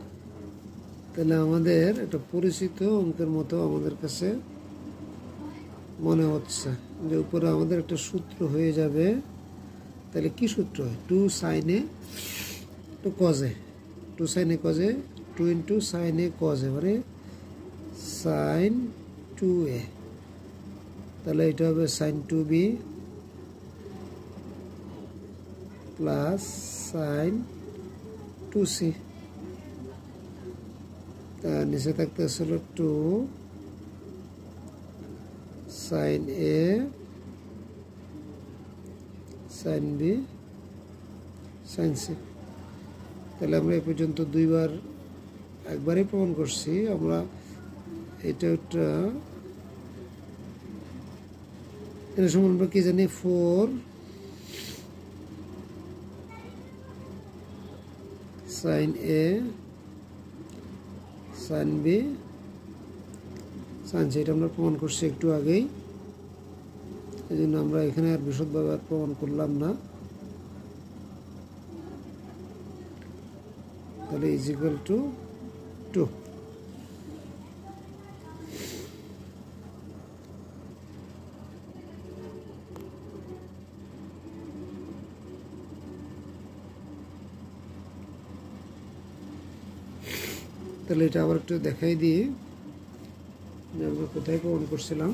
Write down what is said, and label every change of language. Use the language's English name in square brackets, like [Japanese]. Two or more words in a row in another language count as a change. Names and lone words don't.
[Bangla] তাহলে আমাদের একটা পরিচিত অঙ্কের মতো আমাদের কাছে মনে হচ্ছে যে উপরে আমাদের একটা সূত্র হয়ে যাবে। তাহলে কি সূত্র হয়? 2 sin a টু cos a, 2 sin a cos a, 2 ইন্টু sin a cos a, মানে sin 2a। তাহলে এটা হবে sin 2b প্লাস sin 2c। তার নিচে থাকতে হলো 2 sin a sin b sin c। তাহলে আমরা এই পর্যন্ত একবারই প্রমাণ করছি। আমরা এটা এর সমান আমরা কি জানি 4 sin a sin b sin c, এটা আমরা প্রমাণ করছি একটু আগেই। এই জন্য আমরা এখানে আর বিশদভাবে আর প্রমাণ করলাম না। তাহলে [English] is equal to [Bangla] 2। তাহলে এটা আবার একটু দেখাই দিই যে আমরা কোথায় প্রমাণ করছিলাম।